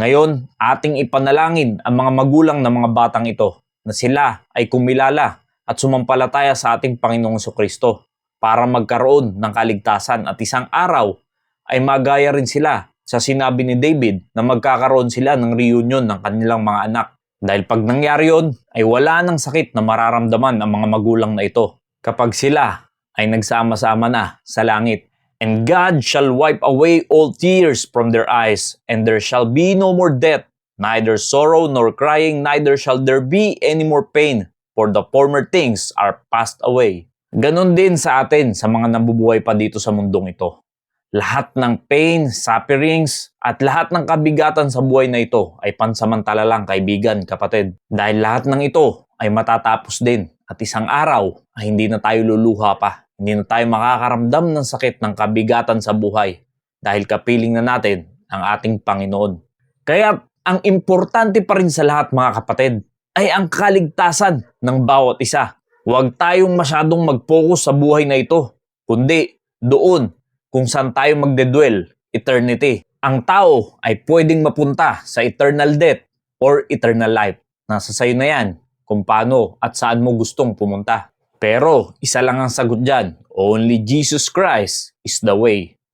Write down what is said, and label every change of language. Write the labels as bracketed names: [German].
[Filipino] Ngayon, ating ipanalangin ang mga magulang ng mga batang ito na sila ay kumilala at sumampalataya sa ating Panginoong Jesucristo para magkaroon ng kaligtasan at isang araw ay magaya rin sila sa sinabi ni David na magkakaroon sila ng reunion ng kanilang mga anak. Dahil pag nangyari yun, ay wala nang sakit na mararamdaman ang mga magulang na ito kapag sila ay nagsama-sama na sa langit. [English] And God shall wipe away all tears from their eyes, and there shall be no more death, neither sorrow nor crying, neither shall there be any more pain, for the former things are passed away. [Filipino] Ganon din sa atin sa mga nabubuhay pa dito sa mundong ito. Lahat ng pain, sufferings, at lahat ng kabigatan sa buhay na ito ay pansamantala lang, kaibigan, kapatid. Dahil lahat ng ito ay matatapos din at isang araw ay hindi na tayo luluha pa. Hindi na tayo makakaramdam ng sakit ng kabigatan sa buhay dahil kapiling na natin ang ating Panginoon. Kaya ang importante pa rin sa lahat mga kapatid ay ang kaligtasan ng bawat isa. Huwag tayong masyadong mag-focus sa buhay na ito, kundi doon kung saan tayo magdedwell, eternity. Ang tao ay pwedeng mapunta sa [English] eternal death or eternal life. [Filipino] Nasa sayo na yan kung paano at saan mo gustong pumunta. Pero isa lang ang sagot dyan, [English] only Jesus Christ is the way.